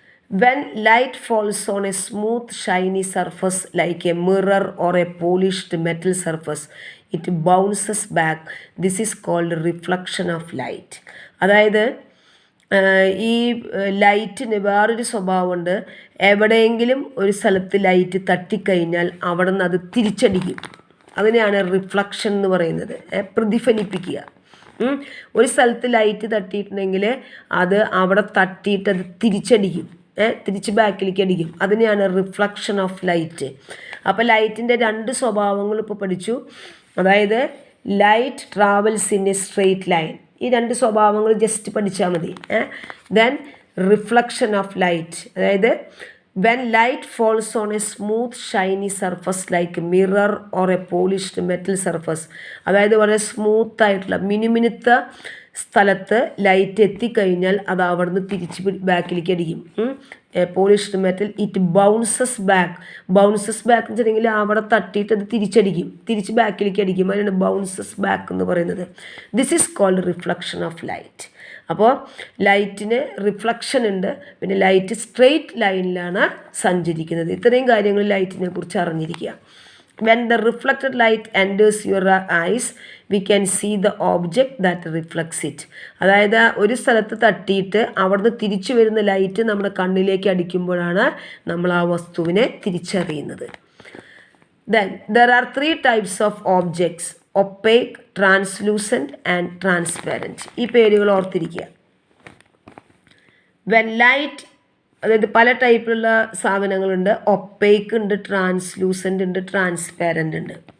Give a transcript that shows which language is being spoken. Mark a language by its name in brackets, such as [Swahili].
[English] When light falls on a smooth shiny surface like a mirror or a polished metal surface, it bounces back. This is called reflection of light. [Malayalam] അതായത് ഈ ലൈറ്റിന് വേറൊരു സ്വഭാവമുണ്ട്. എവിടെയെങ്കിലും ഒരു സ്ഥലത്ത് light തട്ടിക്കഴിഞ്ഞാൽ അവിടെ നിന്ന് അത് തിരിച്ചടിക്കും. അതിനെയാണ് റിഫ്ലക്ഷൻ എന്ന് പറയുന്നത്. പ്രതിഫലിപ്പിക്കുക. ഒരു സ്ഥലത്ത് ലൈറ്റ് തട്ടിയിട്ടുണ്ടെങ്കിൽ അത് അവിടെ തട്ടിയിട്ട് അത് തിരിച്ചടിക്കും, തിരിച്ച് ബാക്കിലേക്ക് അടിക്കും. അതിനെയാണ് റിഫ്ലക്ഷൻ ഓഫ് ലൈറ്റ്. അപ്പോൾ ലൈറ്റിൻ്റെ രണ്ട് സ്വഭാവങ്ങൾ ഇപ്പോൾ പഠിച്ചു. [English] അതായത് light travels in a straight line. [Malayalam] ഈ രണ്ട് സ്വഭാവങ്ങൾ ജസ്റ്റ് പഠിച്ചാൽ മതി. [English] Then reflection of light, അതായത് when light falls on a smooth shiny surface like a mirror or a polished metal surface. [Malayalam] അതായത് വളരെ സ്മൂത്ത് ആയിട്ടുള്ള മിനുമിനുത്ത സ്ഥലത്ത് ലൈറ്റ് എത്തിക്കഴിഞ്ഞാൽ അത് അവിടുന്ന് തിരിച്ച് ബാക്കിലേക്ക് അടിക്കും. [English] polished metal it bounces back [Malayalam] എന്ന് വെച്ചിട്ടുണ്ടെങ്കിൽ അവിടെ തട്ടിയിട്ട് അത് തിരിച്ച് ബാക്കിലേക്ക് അടിക്കും. അതിനാണ് ബൗൺസസ് ബാക്ക് എന്ന് പറയുന്നത്. [English] This is called reflection of light. [Malayalam] അപ്പോൾ ലൈറ്റിന് റിഫ്ലക്ഷൻ ഉണ്ട്, പിന്നെ ലൈറ്റ് സ്ട്രെയിറ്റ് ലൈനിലാണ് സഞ്ചരിക്കുന്നത്. ഇത്രയും കാര്യങ്ങൾ ലൈറ്റിനെ കുറിച്ച് അറിഞ്ഞിരിക്കുക. [English] When the reflected light enters your eyes, we can see the object that reflects it. [Malayalam] അതായത് ഒരു സ്ഥലത്ത് തട്ടിയിട്ട് അവിടുന്ന് തിരിച്ചു വരുന്ന ലൈറ്റ് നമ്മുടെ കണ്ണിലേക്ക് അടിക്കുമ്പോഴാണ് നമ്മൾ ആ വസ്തുവിനെ തിരിച്ചറിയുന്നത്. [English] Then there are 3 types of objects: opaque, translucent and transparent. [Malayalam] ഈ പേരുകൾ ഓർത്തിരിക്കുക. [English] When light, [Malayalam] അതായത് പല ടൈപ്പിലുള്ള സാധനങ്ങളുണ്ട്. ഒപ്പേക്ക് ഉണ്ട്, ട്രാൻസ്ലൂസൻ്റ് ഉണ്ട്, ട്രാൻസ്പാരൻ്റ് ഉണ്ട്.